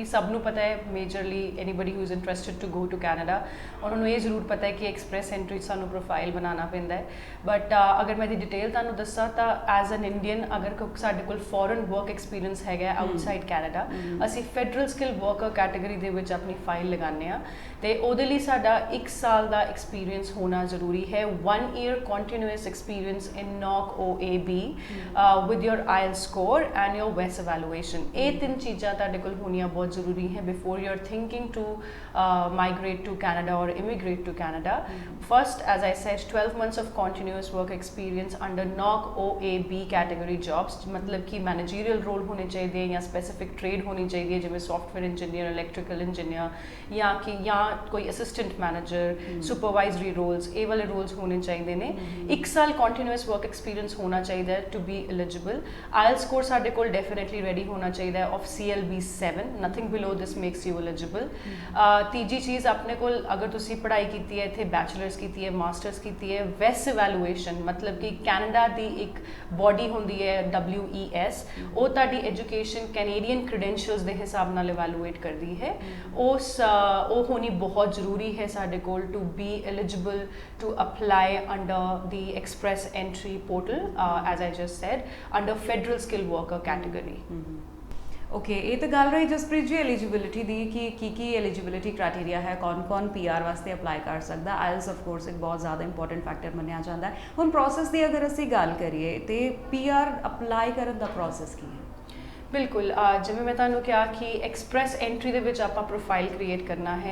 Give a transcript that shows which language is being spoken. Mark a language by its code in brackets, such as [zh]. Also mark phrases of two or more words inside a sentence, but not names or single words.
[pa] ਸਭ ਨੂੰ ਪਤਾ ਹੈ, [en] majorly anybody who is interested to go to Canada, [pa] ਉਹਨਾਂ ਨੂੰ ਇਹ ਜ਼ਰੂਰ ਪਤਾ ਹੈ ਕਿ ਐਕਸਪ੍ਰੈਸ ਐਂਟਰੀ 'ਚ ਸਾਨੂੰ ਪ੍ਰੋਫਾਈਲ ਬਣਾਉਣਾ ਪੈਂਦਾ ਹੈ। ਬਟ ਅਗਰ ਮੈਂ ਇਹਦੀ ਡਿਟੇਲ ਤੁਹਾਨੂੰ ਦੱਸਾਂ ਤਾਂ [en] as an Indian, [pa] ਅਗਰ ਸਾਡੇ ਕੋਲ [en] foreign work experience [pa] ਹੈਗਾ [en] outside Canada, [pa] ਅਸੀਂ [en] federal skill worker category [pa] ਦੇ ਵਿੱਚ ਆਪਣੀ ਫਾਈਲ ਲਗਾਉਂਦੇ ਹਾਂ ਤੇ ਉਹਦੇ ਲਈ ਸਾਡਾ 1 ਸਾਲ ਦਾ ਐਕਸਪੀਰੀਅੰਸ ਹੋਣਾ ਜ਼ਰੂਰੀ ਹੈ। [en] 1 year continuous experience in NOC OAB with your IELTS score and your WES evaluation। [pa] ਇਹ ਤਿੰਨ ਚੀਜ਼ਾਂ ਤੁਹਾਡੇ ਕੋਲ ਹੋਣੀਆਂ ਬਹੁਤ ਜ਼ਰੂਰੀ ਹੈ [en] before you're thinking to migrate to Canada [pa] or immigrate to Canada। [en] First, as I said, 12 months of continuous work experience under NOC OAB category jobs, [hi] मतलब कि [en] managerial role [hi] होने चाहिए या [en] specific trade [hi] होनी चाहिए, जिमें [en] software engineer, electrical engineer [hi] या कोई [en] assistant manager, supervisory roles, [hi] ये वाले रोल्स होने चाहिए ने। [pa] 1 साल [en] continuous work experience [pa] ਹੋਣਾ ਚਾਹੀਦਾ ਹੈ [en] to be eligible. IELTS score [pa] ਸਾਡੇ ਕੋਲ [en] definitely ready [pa] ਹੋਣਾ ਚਾਹੀਦਾ ਹੈ [en] of CLB 7, nothing below this makes you eligible. [pa] ਤੀਜੀ ਚੀਜ਼, ਆਪਣੇ ਕੋਲ ਅਗਰ ਤੁਸੀਂ ਪੜ੍ਹਾਈ ਕੀਤੀ ਹੈ, ਇੱਥੇ ਬੈਚਲਰਸ ਕੀਤੀ ਹੈ, ਮਾਸਟਰਸ ਕੀਤੀ ਹੈ, [en] WES evaluation [pa] ਮਤਲਬ ਕਿ ਕੈਨੇਡਾ ਦੀ ਇੱਕ ਬੋਡੀ ਹੁੰਦੀ ਹੈ WES, ਉਹ ਤੁਹਾਡੀ ਐਜੂਕੇਸ਼ਨ [en] Canadian credentials [pa] ਦੇ ਹਿਸਾਬ ਨਾਲ ਇਵੈਲੂਏਟ ਕਰਦੀ ਹੈ। ਉਹ ਹੋਣੀ ਬਹੁਤ ਜ਼ਰੂਰੀ ਹੈ ਸਾਡੇ ਕੋਲ [en] to be eligible to apply under the express entry portal, as I just said, under federal skilled worker category। [pa] ਓਕੇ, ਇਹ ਤਾਂ ਗੱਲ ਰਹੀ ਜਸਪ੍ਰੀਤ ਜੀ ਐਲੀਜੀਬਿਲਿਟੀ ਦੀ ਕਿ ਕੀ [en] eligibility criteria [pa] ਹੈ, ਕੌਣ PR ਵਾਸਤੇ ਅਪਲਾਈ ਕਰ ਸਕਦਾ। [en] IELTS of course [pa] ਇੱਕ ਬਹੁਤ ਜ਼ਿਆਦਾ [en] important factor [pa] ਮੰਨਿਆ ਜਾਂਦਾ ਹੈ। ਹੁਣ ਪ੍ਰੋਸੈਸ ਦੀ ਅਗਰ ਅਸੀਂ ਗੱਲ ਕਰੀਏ ਤੇ [en] PR apply [pa] ਕਰਨ ਦਾ ਪ੍ਰੋਸੈਸ ਕੀ ਹੈ? ਬਿਲਕੁਲ, ਜਿਵੇਂ ਮੈਂ ਤੁਹਾਨੂੰ ਕਿਹਾ ਕਿ ਐਕਸਪ੍ਰੈਸ ਐਂਟਰੀ ਦੇ ਵਿੱਚ ਆਪਾਂ [en] profile create [pa] ਕਰਨਾ ਹੈ।